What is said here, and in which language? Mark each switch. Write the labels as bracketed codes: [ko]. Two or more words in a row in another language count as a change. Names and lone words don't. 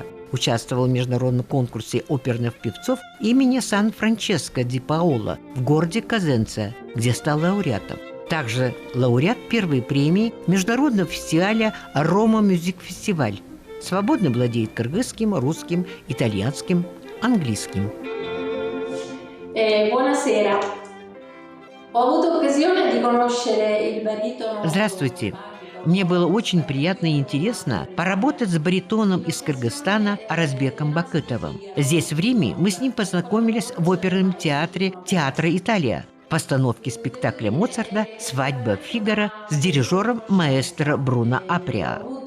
[ru] Участвовал в международном конкурсе оперных певцов имени Сан-Франческо ди Паоло в городе Козенца, где стал лауреатом. Также лауреат первой премии Международного фестиваля «Рома Мюзик Фестиваль». Свободно владеет кыргызским, русским, итальянским, английским. [it] Buonasera. Ho avuto occasione di conoscere il baritono. [ru] Здравствуйте. Мне было очень приятно и интересно поработать с баритоном из Кыргызстана Аразбеком Бакытовым. Здесь, в Риме, мы с ним познакомились в оперном театре Театра Италия в постановке спектакля Моцарта «Свадьба Фигаро» с дирижером маэстро Бруно Априа.